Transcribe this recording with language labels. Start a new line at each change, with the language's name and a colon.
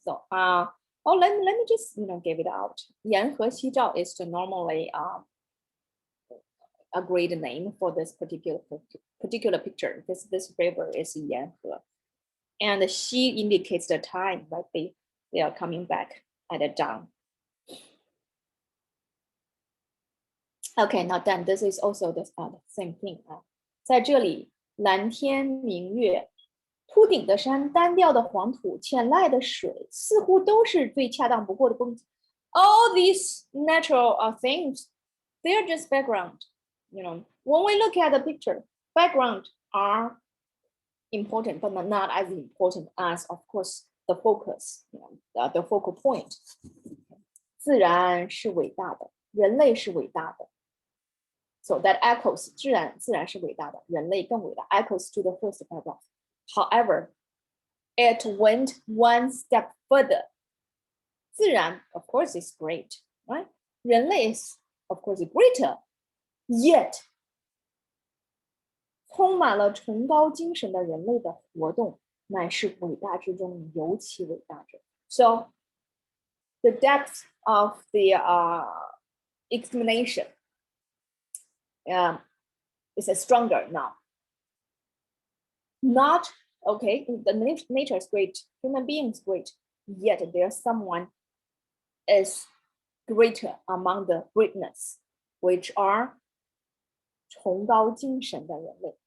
English: So let me just give it out. 沿河夕照 is the normally agreed name for this particular picture. This river is 沿河, and the 夕 indicates the time, like they are coming back at a dawn. Okay, now then this is also the same thing.
Chinese: 在这里蓝天明月，秃顶的山，单调的黄土，浅濑的水，似乎都是最恰当不过的风景。
English: All these natural things, they are just background. When we look at the picture, background are important, but not as important as, of course, the focus, the focal point.
Chinese: 自然是伟大的，人类是伟大的。
English: So that echoes
Chinese: 自然是伟大的，人类更伟大
English: echoes to the first paragraph. However, it went one step further. 自然 of course is great, right? 人类 is of course greater.
Chinese: Yet 充满了崇高精神的人类的活动乃是伟大之中尤其伟大者。
English: So the depth of the explanation is stronger now. Not okay, the nature is great, human beings great, yet there's someone is greater among the greatness, which are
Chinese: 崇高精神的人类.